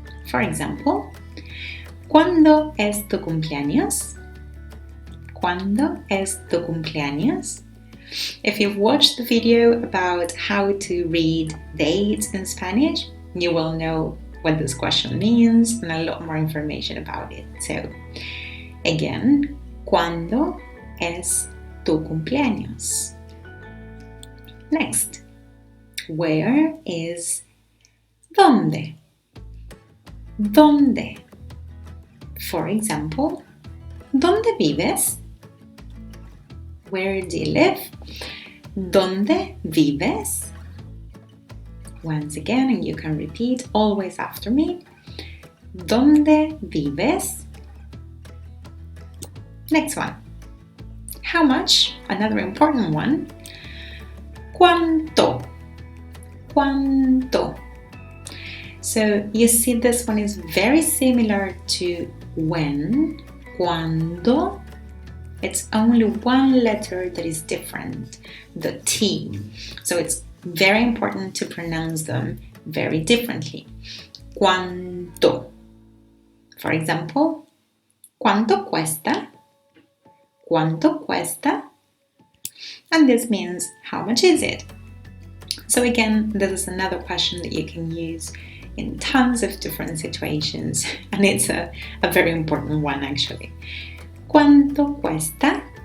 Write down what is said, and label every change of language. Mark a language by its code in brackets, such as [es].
[en] For example, [es] ¿cuándo es tu cumpleaños? ¿Cuándo es tu cumpleaños? [en] If you've watched the video about how to read dates in Spanish, you will know what this question means and a lot more information about it. So, again, [es] ¿cuándo es tu cumpleaños? [en] Next, where is [es] ¿dónde? ¿Dónde? [en] For example, [es] ¿dónde vives? [en] Where do you live? [es] ¿Dónde vives? [en] Once again, and you can repeat always after me. [es] ¿Dónde vives? [en] Next one. How much? Another important one. [es] ¿Cuánto? ¿Cuánto? [en] So you see this one is very similar to when, cuando. It's only one letter that is different, the T. So it's very important to pronounce them very differently. [es] ¿Cuánto? [en] For example, [es] ¿cuánto cuesta? ¿Cuánto cuesta? [en] And this means how much is it? So again, this is another question that you can use in tons of different situations, and it's a very important one actually. [es] ¿Cuánto cuesta?